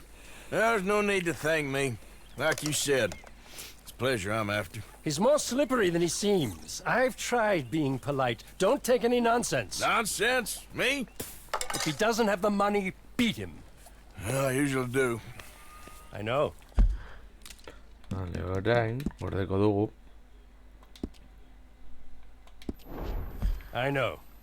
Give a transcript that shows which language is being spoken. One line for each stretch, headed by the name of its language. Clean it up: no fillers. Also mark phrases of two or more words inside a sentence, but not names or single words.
English: There's no need to thank me. Like you said, it's pleasure I'm after. He's more slippery than he seems. I've tried being polite. Don't take any nonsense. Nonsense? Me? If he doesn't have the money, beat him. Well, I usually do. I know.
Basque: Vale, orain, gordeko dugu.
English: I know.